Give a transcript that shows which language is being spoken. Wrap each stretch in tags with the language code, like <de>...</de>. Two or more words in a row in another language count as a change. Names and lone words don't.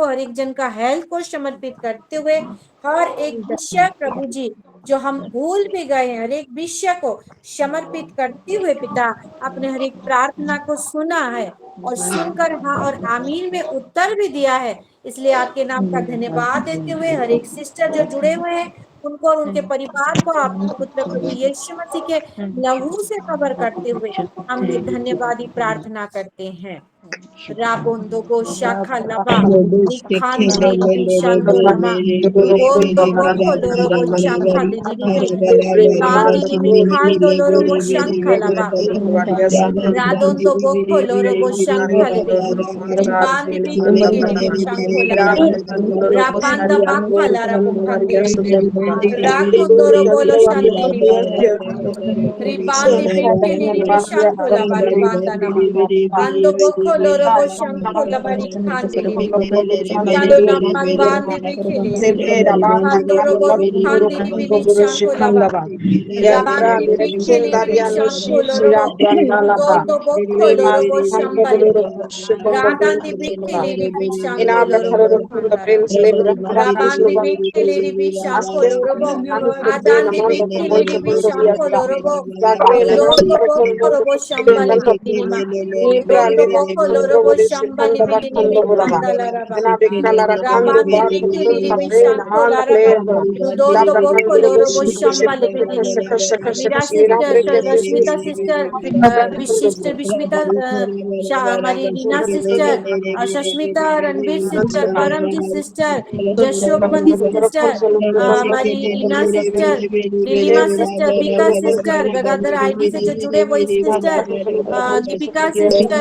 <hi>हर एक जन का हेल्थ को समर्पित करते हुए, हर एक विषय प्रभु जी जो हम भूल भी गए हैं, हर एक विषय को समर्पित करते हुए पिता, आपने हर एक प्रार्थना को सुना है और सुनकर हाँ और आमीन में उत्तर भी दिया है, इसलिए आपके नाम का धन्यवाद देते हुए हर एक सिस्टर जो जुड़े हुए हैं उनको और उनके परिवार को आपके पुत्र प्रभु यीशु मसीह के लहू से कवर करते हुए हम ये धन्यवादी प्रार्थना करते हैं। राबोंदो गो शाखा लबा निखान दिली शांतो लमा बोंदो बोको लोरो गो शाखा दिली रिबान दिली खान दो लोरो गो शाखा लबा रादोंदो बोको लोरो गो शाखा दिली रिबान दिली शांतो लबा राबांदा बाखा लारा बुखान दिली राखोंदो बोलो शांति रिबान दिली शांतो लबा रिबांदा नमा Ando boko loro bo shanko la bari khande li Chando na manban di bikili Ando robo khande li bili shanko la ba Raban di bikili bili shanko loro bo Gondo boko loro bo shambali bi Radan di bikili bili shanko loro bo Raban di bikili bili shanko loro bo Adan di bikili bili shanko loro bo Gondo boko robo shambali bi Dondo boko bokolo robo shambali bili mi kandala raba. Rabandi bikili ribi shankola raba. Rudondo bokolo robo shambali bili ribi. Mira sister, Rashmita sister, Sister Bishmita, हमारी रीना सिस्टर, शश्मिता रणवीर सिस्टर, परमजीत सिस्टर, जशोपमती सिस्टर, हमारी रीना सिस्टर, नीलिमा सिस्टर, बीका सिस्टर, गंगाधर आईडी से जो जुड़े वही सिस्टर, दीपिका सिस्टर,</hi>